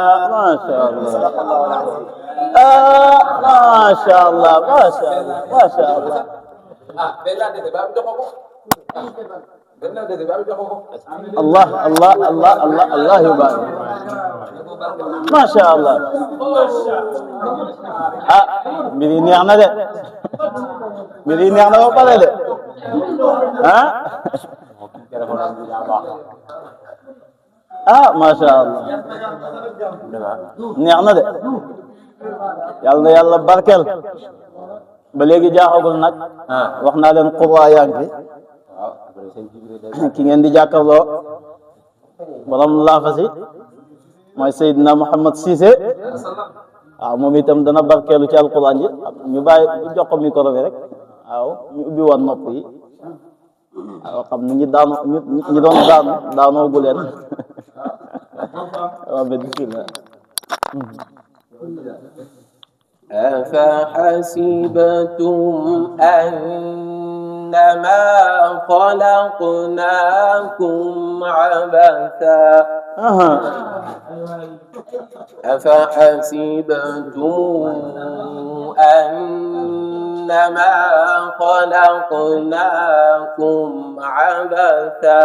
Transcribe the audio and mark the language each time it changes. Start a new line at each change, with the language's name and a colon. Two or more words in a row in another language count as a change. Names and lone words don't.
Arabic: ما شاء الله ما شاء الله ما شاء الله ما شاء الله الله الله الله الله الله يبارك ما شاء الله
Wolof: mbir yi neex na de mbir yi neex na ba pare de
Arabic: ما شاء الله
Wolof: neex na de yàlla na yàlla barkeel ba léegi jaaxagul nag wax naa leen Quba yaa ngi fi ki ngeen di jàkkaarloo borom laafasi mooy Seydina Mouhamed Cissé waaw moom itam dana barkeelu ci alquran ji ñu bàyyi ñu jox ko micro bi rek waaw ñu ubbi woon nopp yi waaw xam ni ñi daanu ñi doon daanoo gu leen waaw bismillah
Arabic: أفحسبتم أنما خلقناكم عبثا أفحسبتم أنما خلقناكم عبثا